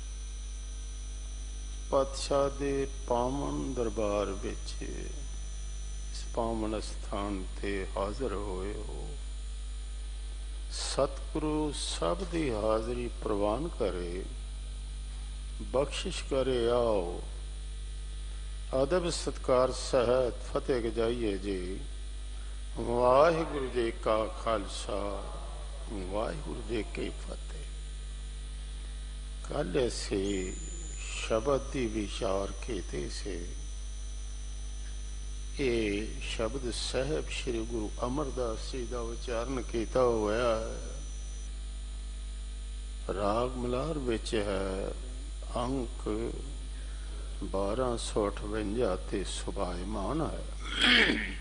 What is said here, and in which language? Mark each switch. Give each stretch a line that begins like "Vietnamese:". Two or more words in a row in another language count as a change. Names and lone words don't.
Punjabi: ਪਾਤਸ਼ਾਹ ਦੇ ਪਾਵਨ ਦਰਬਾਰ ਵਿੱਚ ਇਸ ਪਾਵਨ ਸਥਾਨ ਤੇ ਹਾਜ਼ਰ ਹੋਏ ਹੋ। ਸਤਿਗੁਰੁ ਸਭ ਦੀ ਹਾਜ਼ਰੀ ਪ੍ਰਵਾਨ ਕਰੇ, ਬਖਸ਼ਿਸ਼ ਕਰੇ। ਆਓ ਅਦਬ ਸਤਿਕਾਰ ਸਹਿਤ ਫਤਿਹ ਗਜਾਈਏ ਜੀ। ਵਾਹਿਗੁਰੂ ਜੀ ਕਾ ਖਾਲਸਾ ਵਾਹਿਗੁਰੂ ਜੀ ਕੀ ਫਤਿਹ। ਕੱਲ੍ਹ ਸੇ ਸ਼ਬਦ ਕੀ ਵਿਚਾਰ ਕੀਤੇ ਸੇ ਯੇ ਸ਼ਬਦ ਸਾਹਬ ਸ੍ਰੀ ਗੁਰੂ ਅਮਰਦਾਸ ਜੀ ਕਾ ਉਚਾਰਣ ਕੀਆ ਹੂਆ ਹੈ। ਰਾਗ ਮਲਾਰ ਵਿੱਚ ਹੈ, ਅੰਕ 1258 ਤੇ ਸੁਭਾਇਮਾਨ ਹੈ।